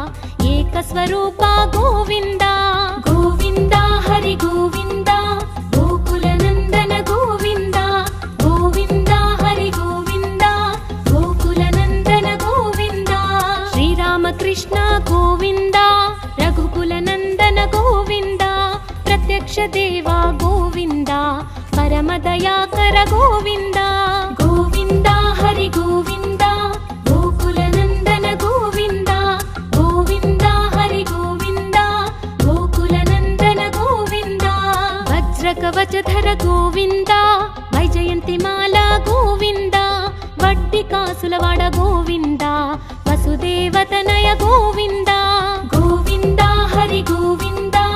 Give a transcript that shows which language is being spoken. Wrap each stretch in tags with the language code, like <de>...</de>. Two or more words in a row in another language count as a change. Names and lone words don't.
<sa>ఏకస్వరూప గోవింద గోవింద హరి గోవింద గోకుల నందన గోవింద గోవింద హరి గోవింద గోకుల నందన గోవింద శ్రీరామకృష్ణ గోవింద రఘుకుల నందన గోవింద ప్రత్యక్ష దేవ గోవింద ಪರಮದಯಾಕರ ಗೋವಿಂದ ಗೋವಿಂದ ಹರಿ ಗೋವಿಂದ ಗೋಕುಲನಂದನ ಗೋವಿಂದ ಗೋವಿಂದ ಹರಿ ಗೋವಿಂದ ಗೋಕುಲನಂದನ ಗೋವಿಂದ ವಜ್ರಕವಚಧರ ಗೋವಿಂದ ವೈಜಯಂತಿ ಮಾಲಾ ಗೋವಿಂದ</sa> <te>వడ్డి కాసులవాడ</te> <sa>ಗೋವಿಂದ ವಸುದೇವತನಯ ಗೋವಿಂದ ಗೋವಿಂದ ಹರಿ ಗೋವಿಂದ</sa>